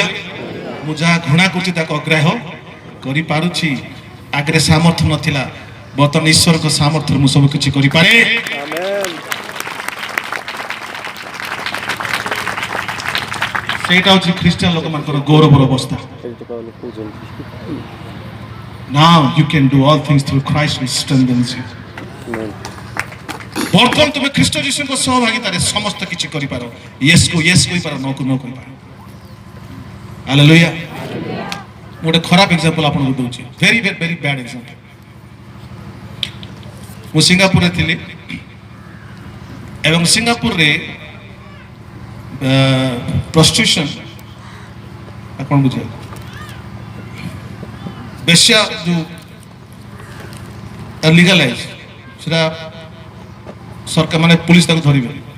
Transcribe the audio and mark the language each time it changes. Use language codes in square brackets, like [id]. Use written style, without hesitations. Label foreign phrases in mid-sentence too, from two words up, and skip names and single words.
[or] ମୁଁ ଯାହା ଘୃଣା କରୁଛି ତାକୁ ଅଗ୍ରାହ୍ୟ କରିପାରୁଛି। ଆଗରେ ସାମର୍ଥ୍ୟ ନଥିଲା, ବର୍ତ୍ତମାନ ଈଶ୍ୱରଙ୍କ ସାମର୍ଥ୍ୟରେ ମୁଁ ସବୁ କିଛି କରିପାରେ। Amen. ସେଇଟା ହଉଛି ଖ୍ରୀଷ୍ଟିଆନ ଲୋକମାନଙ୍କର ଗୌରବର ଅବସ୍ଥା। [en] Praise the Lord. Now you can do all things through Christ who strengthens you. Amen. [or] ବର୍ତ୍ତମାନ ତୁମେ ଖ୍ରୀଷ୍ଟ ଯୀଶୁଙ୍କ ସହଭାଗିତାରେ ସମସ୍ତ କିଛି କରିପାର। ୟେସ୍ କୁ ୟେସ୍ କହିପାର, ନ କୁ ନ କହିପାର। ହାଲେଲୁୟା। ମୁଁ ଗୋଟେ ଖରାପ ଏକ୍ସାମ୍ପଲ ଆପଣଙ୍କୁ ଦଉଛି, [en] very very very bad example. [or] ମୁଁ ସିଙ୍ଗାପୁରରେ ଥିଲି ଏବଂ ସିଙ୍ଗାପୁରରେ ପ୍ରଷ୍ଟିଟ୍ୟୁସନ୍ ଆପଣ ବୁଝିବେ, ବେଶ୍ୟା ଯେଉଁ ଲିଗାଲାଇଜ୍, ସେଟା ସରକାର ମାନେ ପୁଲିସ ତାକୁ ଧରିବେ।